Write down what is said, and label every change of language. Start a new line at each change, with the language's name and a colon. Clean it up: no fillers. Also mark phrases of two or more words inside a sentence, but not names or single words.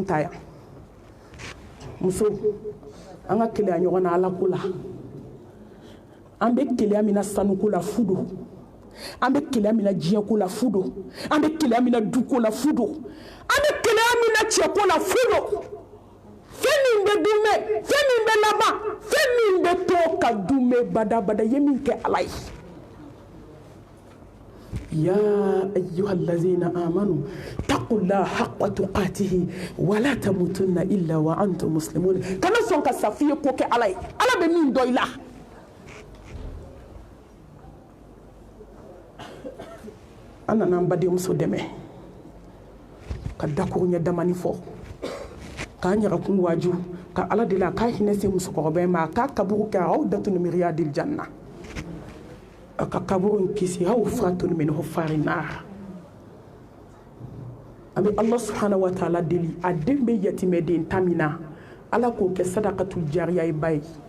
Bambara: ta yan muso an ka keleya ɲɔgɔn na ala ko la an bɛ keleya min na sanuko la fu don an bɛ keleya min na diɲɛko la fu don an bɛ keleya min na duko la fu don an bɛ keleya min na cɛko la fu don fɛn min bɛ dunmɛ fɛn min bɛ laban fɛn min bɛ to ka dunmɛ badabada ye min kɛ ala ye
Arabic: يا أيها الذين آمنوا اتقوا الله حق تقاته ولا تموتن إلا وأنتم مسلمون
Bambara: kana sɔn ka sa f'i ye ko kɛ ala ye ala bɛ min dɔ i la an nana an badenmuso dɛmɛ ka dakuru ɲɛ damani fɔ k'an ɲagakun waaju ka ala deli a k'a hinɛ se musokɔrɔba in ma a k'a kaburu kɛ aw datunu
Arabic: من رياض الجنة
Bambara: a ka kaburu in kisi aw faratunu
Arabic: من حفر النار
Bambara: an bɛ ala
Arabic: سبحانه وتعالى
Bambara: deli a den bɛ yatimɛden ta min na ala k'o kɛ
Arabic: صدقة جارية
Bambara: ye ba ye